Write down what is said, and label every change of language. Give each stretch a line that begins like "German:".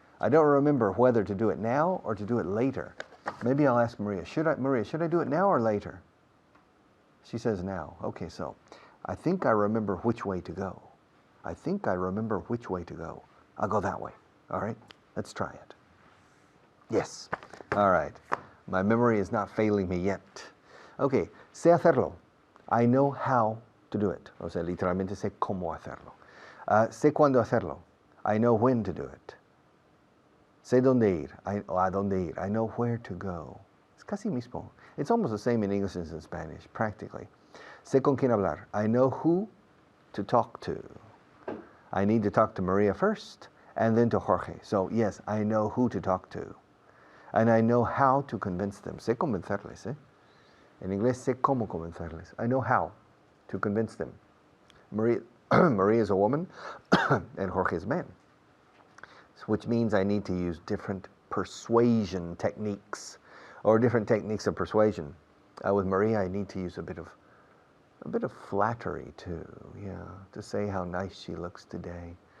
English: I don't remember whether to do it now or to do it later. Maybe I'll ask Maria, should I do it now or later? She says now. Okay, so I think I remember which way to go. I think I remember which way to go. I'll go that way. All right? Let's try it. Yes. All right. My memory is not failing me yet. Okay.
Spanish: Sé hacerlo.
English: I know how to do it.
Spanish: O sea, literalmente sé cómo hacerlo. Sé cuándo hacerlo.
English: I know when to do it.
Spanish: Sé dónde ir. A dónde ir.
English: I know where to go.
Spanish: Es casi mismo.
English: It's almost the same in English as in Spanish, practically.
Spanish: Sé con quién hablar.
English: I know who to talk to. I need to talk to Maria first and then to Jorge. So, yes, I know who to talk to. And I know how to convince them.
Spanish: Sé convencerles, En inglés, sé cómo convencerles.
English: I know how to convince them. Maria is a woman and Jorge is a man, which means I need to use different persuasion techniques or different techniques of persuasion. With Maria, I need to use a bit of flattery too, to say how nice she looks today.